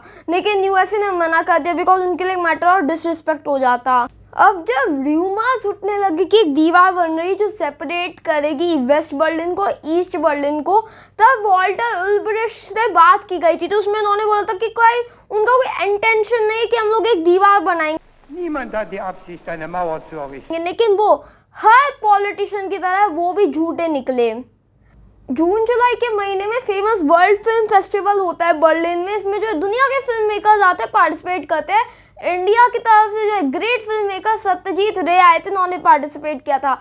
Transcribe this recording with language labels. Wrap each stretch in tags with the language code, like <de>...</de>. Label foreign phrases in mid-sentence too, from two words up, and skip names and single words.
<hi>लेकिन यूएसए ने मना कर दिया बिकॉज उनके लिए मैटर और डिसरिस्पेक्ट हो जाता। अब जब र्यूमर्स उठने लगे कि एक दीवार बन रही जो सेपरेट करेगी वेस्ट बर्लिन को ईस्ट बर्लिन को, तब वॉल्टर उल्ब्रिच से बात की गई थी। तो उसमें उन्होंने बोला था कि उनका कोई इंटेंशन नहीं कि हम लोग एक दीवार बनाएंगे,</hi> <de>Niemand hat die Absicht, eine Mauer zu errichten.</de> <hi>लेकिन वो हर पॉलिटिशियन की तरह वो भी झूठे निकले। जून जुलाई के महीने में</hi> <en>famous world film festival</en> <hi>होता है बर्लिन में। इसमें जो दुनिया के</hi> <en>film makers</en> <hi>आते हैं, पार्टिसिपेट करते हैं। इंडिया की तरफ से जो है</hi> <en>great film maker</en> <hi>सत्यजीत रे आए थे, उन्होंने पार्टिसिपेट किया था।</hi>